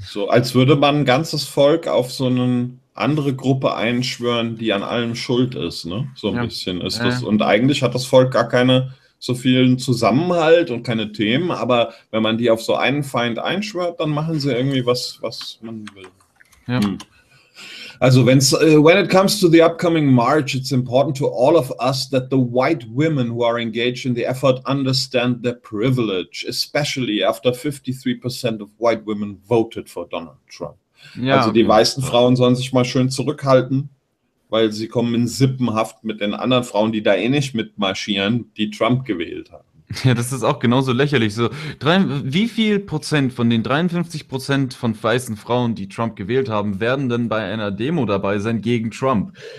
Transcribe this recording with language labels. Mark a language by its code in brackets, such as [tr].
[de] So, als würde man ein ganzes Volk auf so eine andere Gruppe einschwören, die an allem schuld ist, ne? So ein Ja. bisschen ist das. Und eigentlich hat das Volk gar keine so vielen Zusammenhalt und keine Themen, aber wenn man die auf so einen Feind einschwört, dann machen sie irgendwie was man will. Ja. [en] Also, when it comes to the upcoming march, it's important to all of us that the white women who are engaged in the effort understand their privilege, especially after 53% of white women voted for Donald Trump. [de] Also, Ja, die weißen Frauen sollen sich mal schön zurückhalten, weil sie kommen in Sippenhaft mit den anderen Frauen, die da eh nicht mitmarschieren, die Trump gewählt haben. das ist auch genauso lächerlich. So, wie viel Prozent von den 53% von weißen Frauen, die Trump gewählt haben, werden denn bei einer Demo dabei sein gegen Trump?